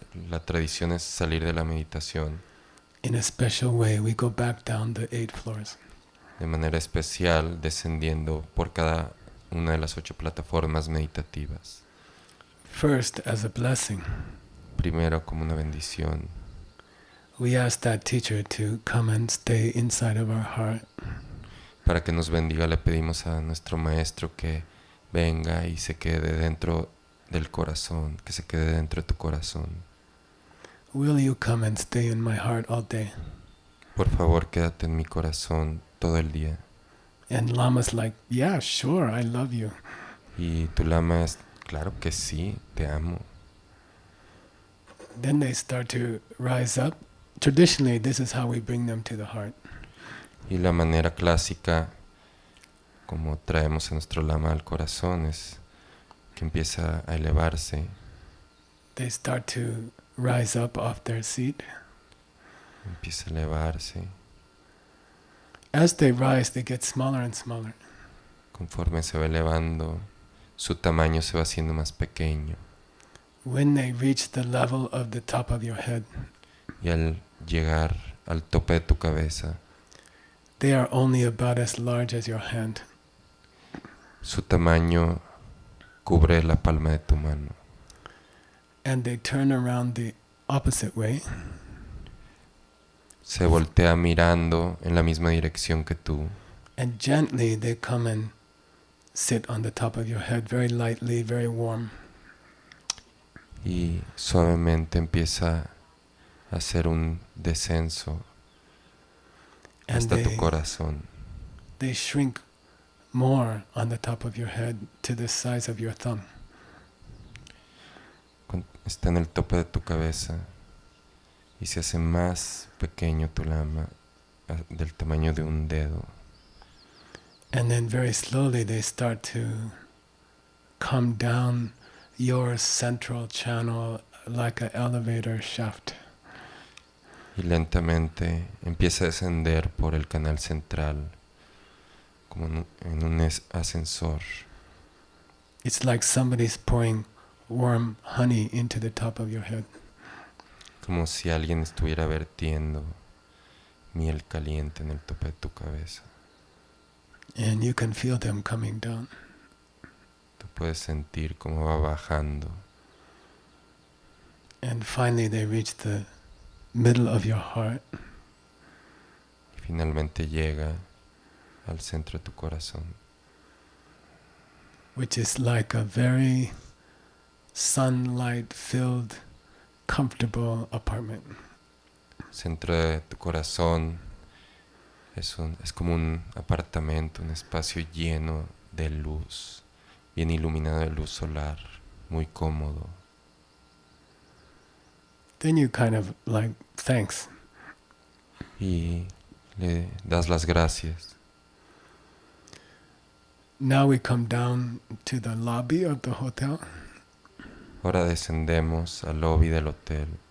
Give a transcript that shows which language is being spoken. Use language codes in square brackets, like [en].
[es] la tradición es salir de la meditación [en] in a special way. We go back down the 8 floors. [es] de manera especial, descendiendo por cada una de las 8 plataformas meditativas. [en] First, as a blessing, [es] Primero como una bendición, [en] we ask that teacher to come and stay inside of our heart. [es] para que nos bendiga le pedimos a nuestro maestro que venga y se quede dentro del corazón, que se quede dentro de tu corazón. [en] Will you come and stay in my heart all day? [es] Por favor, quédate en mi corazón todo el día. [en] And Lama's like, yeah, sure, I love you. [es] Y tu lama es, claro que sí, te amo. [en] Then they start to rise up traditionally, this is how we bring them to the heart. [es] Y la manera clásica como traemos a nuestro lama al corazón es que empieza a elevarse, [en] They start to rise up off their seat. [es] empieza a elevarse. [en] As they rise, they get smaller and smaller. [es] Conforme se va elevando, su tamaño se va haciendo más pequeño. [en] When they reach the level of the top of your head, [es] Y al llegar al tope de tu cabeza, [en] they are only about as large as your hand. [es] su tamaño cubre la palma de tu mano. [en] And they turn around the opposite way. [es] Se voltea mirando en la misma dirección que tú. [en] And gently they come and sit on the top of your head, very lightly, very warm. [es] Y suavemente empieza a hacer un descenso [en] And [es] hasta tu corazón. [en] they shrink more on the top of your head to the size of your thumb. [es] Está en el tope de tu cabeza y se hace más pequeño tu lama, del tamaño de un dedo. [en] And then very slowly they start to come down your central channel like an elevator shaft. [es] Y lentamente empieza a descender por el canal central, como en un ascensor. [en] It's like somebody's pouring warm honey into the top of your head. [es] Como si alguien estuviera vertiendo miel caliente en el tope de tu cabeza. [en] And you can feel them coming down. [es] Tú puedes sentir cómo va bajando. [en] And finally they reach the middle of your heart. [es] Y finalmente llega al centro de tu corazón, [en] Which is like a very sunlight-filled, comfortable apartment. [es] centro de tu corazón es como un apartamento, un espacio lleno de luz, bien iluminado de luz solar, muy cómodo. [en] Then you kind of like, thanks. [es] Y le das las gracias. [en] Now we come down to the lobby of the hotel. [es] Ahora descendemos al lobby del hotel.